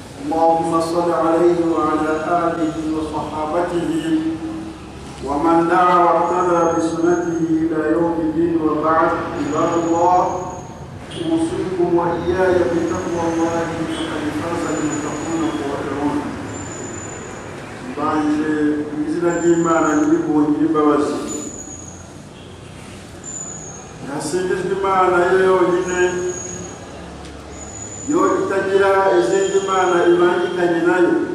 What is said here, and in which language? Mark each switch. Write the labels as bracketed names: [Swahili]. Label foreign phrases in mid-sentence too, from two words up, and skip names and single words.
[Arabic] اللهم صل عليه وعلى آله وصحابته ومن دعا واقتدى بسنته إلى يوم الدين. وبعد، عباد الله، أوصيكم وإياي بتقوى الله فقد فاز المتقون القائلون. [Kinyarwanda] banje izina ry'Imana n'ibihungira imbabazi. Yasingizwe Imana yonyine, yo itagira izindi mana ibangikanye nayo.